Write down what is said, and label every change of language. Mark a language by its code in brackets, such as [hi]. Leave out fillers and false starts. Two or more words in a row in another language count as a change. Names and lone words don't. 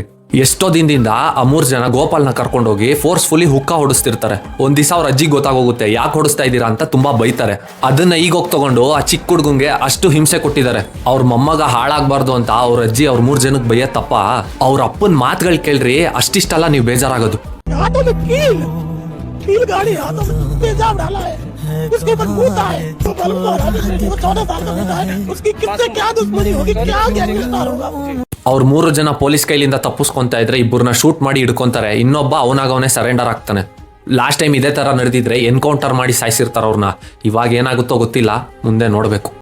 [kn] ಎಷ್ಟೋ ದಿನದಿಂದ ಆ 3 ಜನ ಗೋಪಾಲ್ನ ಕರ್ಕೊಂಡೋಗಿ ಫೋರ್ಸ್ಫುಲಿ ಹುಕ್ಕ ಹೊಡಿಸ್ತಿರ್ತಾರೆ. ಒಂದ್ ದಿವಸ ಅವ್ರ ಅಜ್ಜಿಗೆ ಗೊತ್ತಾಗೋಗುತ್ತೆ ಯಾಕೆ ಹೊಡಿಸ್ತಾ ಇದ್ದೀರಾ ಅಂತ ತುಂಬಾ ಬೈತಾರೆ. ಅದನ್ನ ಈಗ ಹೋಗಿ ತಗೊಂಡು ಆ ಚಿಕ್ಕ ಹುಡುಗಂಗೆ ಅಷ್ಟು ಹಿಂಸೆ ಕೊಟ್ಟಿದ್ದಾರೆ. ಅವ್ರ ಮೊಮ್ಮಗ ಹಾಳಾಗ್ಬಾರ್ದು ಅಂತ ಅವ್ರ ಅಜ್ಜಿ ಅವ್ರ 3 ಜನಕ್ಕೆ ಬೈಯತ್ತಪ್ಪ. ಅವ್ರ ಅಪ್ಪನ ಮಾತುಗಳು ಕೇಳ್ರಿ, ಅಷ್ಟಿಷ್ಟಲ್ಲ ನೀವು ಬೇಜಾರಾಗೋದು. [hi] उसके ऊपर कूदता है, वो 14 साल का बेटा है, उसकी किससे क्या दुश्मनी होगी, क्या गैंगस्टर होगा. [kn] ಅವ್ರ 3 ಜನ ಪೊಲೀಸ್ ಕೈಲಿಂದ ತಪ್ಪಿಸ್ಕೊಂತ ಇದ್ರೆ ಇಬ್ಬರನ್ನ ಶೂಟ್ ಮಾಡಿ ಹಿಡ್ಕೊಂತಾರೆ. ಇನ್ನೊಬ್ಬ ಅವನಾಗವನೇ ಸರೆಂಡರ್ ಆಗ್ತಾನೆ. [en] last time [kn] ಇದೇ ತರ ನಡೆದಿದ್ರೆ ಎನ್ಕೌಂಟರ್ ಮಾಡಿ ಸಾಯಿಸಿರ್ತಾರ ಅವ್ರನ್ನ. ಇವಾಗ ಏನಾಗುತ್ತೋ ಗೊತ್ತಿಲ್ಲ, ಮುಂದೆ ನೋಡ್ಬೇಕು.